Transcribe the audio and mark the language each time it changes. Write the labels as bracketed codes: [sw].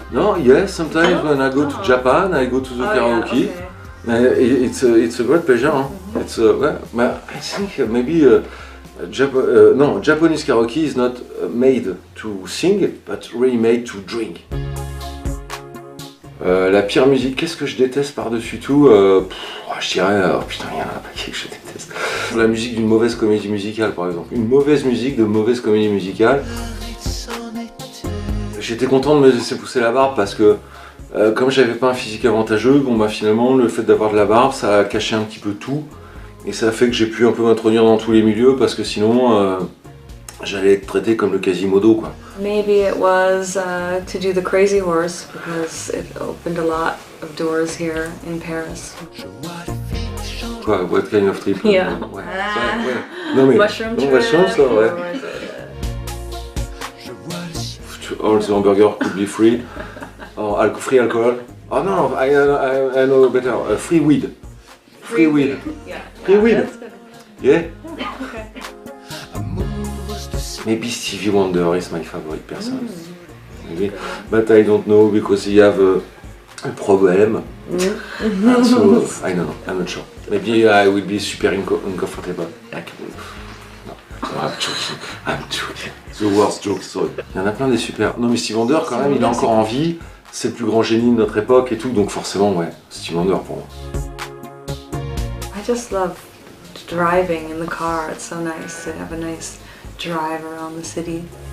[en] No, yes, sometimes when I go to Japan, I go to the karaoke. Yeah, okay. It's a great pleasure. Huh? It's well, I think maybe Japanese karaoke is not made to sing, but really made to drink. [fr] La pire musique, qu'est-ce que je déteste par-dessus tout je dirais, putain, il y en a pas que je déteste. La musique d'une mauvaise comédie musicale, par exemple. Une mauvaise musique de mauvaise comédie musicale. J'étais content de me laisser pousser la barbe parce que comme j'avais pas un physique avantageux, bon bah finalement le fait d'avoir de la barbe ça a caché un petit peu tout et ça a fait que j'ai pu un peu m'introduire dans tous les milieux parce que sinon j'allais être traité comme le Quasimodo quoi. [en] Maybe it was to do the Crazy Horse because it opened a lot of doors here in Paris. [fr] Quoi, [en] what kind of trip? Yeah. [fr] Ouais. Non mais [en] Mushroom trip. mushrooms, [fr] là, ouais. [en] Or was it, All the hamburger could be free. Or free alcohol. Oh no, I know better. Free weed. Free weed. Yeah. Free weed. That's good. Yeah. Okay. Maybe Stevie Wonder is my favorite person. Maybe, but I don't know because he have a problem. So I don't know. I'm not sure. Maybe I will be super uncomfortable. Like, no, I'm joking. The worst joke, sorry. [fr] Il y en a plein des super. Non mais Stevie Wonder quand même, il est encore en vie. C'est le plus grand génie de notre époque et tout, donc forcément ouais, Stevie Wonder pour moi. [en] I just love driving in the car. It's so nice to have a nice drive around the city.